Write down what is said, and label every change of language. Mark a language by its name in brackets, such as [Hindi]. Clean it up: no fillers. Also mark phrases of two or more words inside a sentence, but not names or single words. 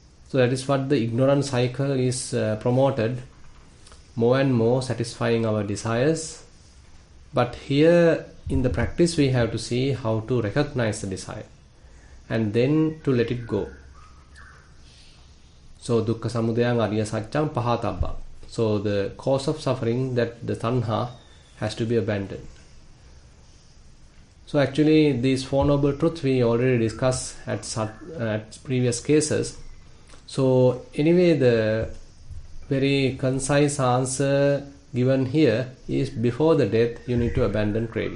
[English] So that is what the ignorance cycle is promoted, more and more satisfying our desires. But here in the practice we have to see how to recognize the desire and then to let it go. [Pali] So dukkha samudayang ariya saccang pahatabba. [English] So the cause of suffering, that the tanha, has to be abandoned. So actually these Four Noble Truths we already discussed at previous cases. So anyway, the very concise answer given here is before the death you need to abandon craving.